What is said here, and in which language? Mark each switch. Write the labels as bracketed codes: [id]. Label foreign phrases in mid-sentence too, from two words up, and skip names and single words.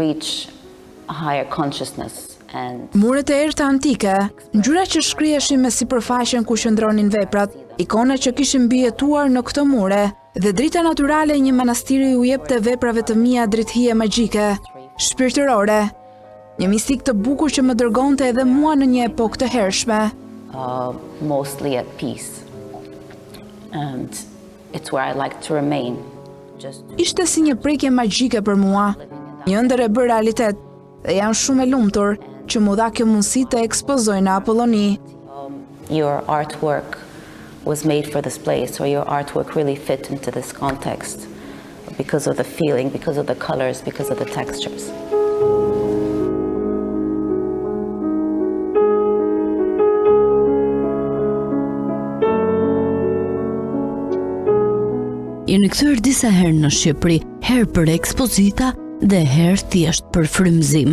[sq] Muret e erëta antike, ngjyra që shkriheshin me sipërfaqen ku qëndronin veprat, ikona që kishin mbijetuar në këto mure, dhe drita natyrale e një manastiri u jepte veprave të mia drithije magjike, shpirtërore. Një mistik të bukur që më dërgonte edhe mua në një epokë të hershme. [en] Mostly at peace. And it's where I like to remain. [sq] Ishte si një prekje magjike për mua, një ëndër e bërë realitet, dhe jam shumë e lumtur që mu dha kjo mundësi të ekspozoj në Apolloni. [en] Your artwork was made for this place, or your artwork really fit into this context because of the feeling, because of the colors, because of the textures. [sq] Jeni kthyer disa herë në Shqipëri, herë për ekspozita dhe herë thjesht për frymëzim.